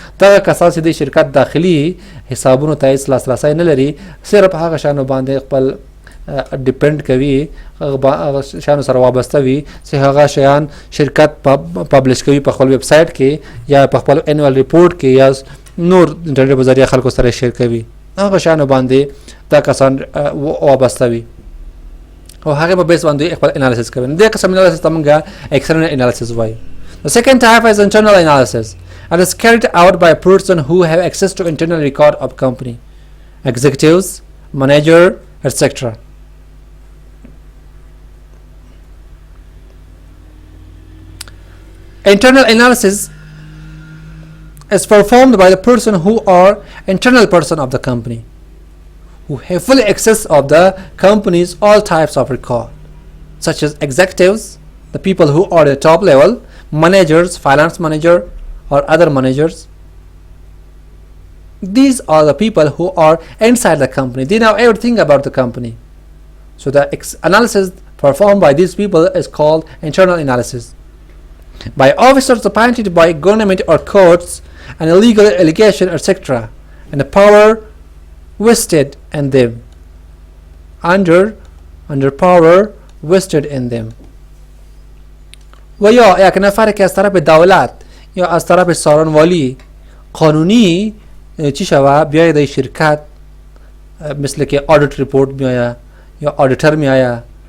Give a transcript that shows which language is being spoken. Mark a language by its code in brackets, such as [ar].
[ps] دغه کسان چې د شرکت داخلي حسابونو ته هیڅ لاسرسی نه لري، صرف هغه شیانو باندې خپل ډیپند کوي، هغه شیانو سره وابسته وي چې هغه شیان شرکت پبلش کوي په خپل ویب سایټ کې یا په خپل انوال ریپورت کې یا نور انټرنیټ په ذریعه خلکو سره شیر کوي. هغه شیانو باندې دا کسان وابسته وي او هغه په بیس باندې خپل انالیسس کوي. دغه قسم انالیسس ته موږ ایکسترنل انالیسس وایو. [en] The second type is internal analysis and is carried out by a person who have access to internal record of company, executives, manager, etc. Internal analysis is performed by the person who are internal person of the company, who have full access of the company's all types of record, such as executives, the people who are at the top level, managers, finance manager or other managers. These are the people who are inside the company. They know everything about the company. So the analysis performed by these people is called internal analysis. By officers appointed by government or courts, and illegal allegation, etc., and the power vested in them, under power vested in them. [fa] و یا یک نفر که از طرف دولت یا از طرف سارنوالی قانونی چی شوه بیایه در شرکت، مثل که آدیت ریپورت میآید یا آدیتر میآید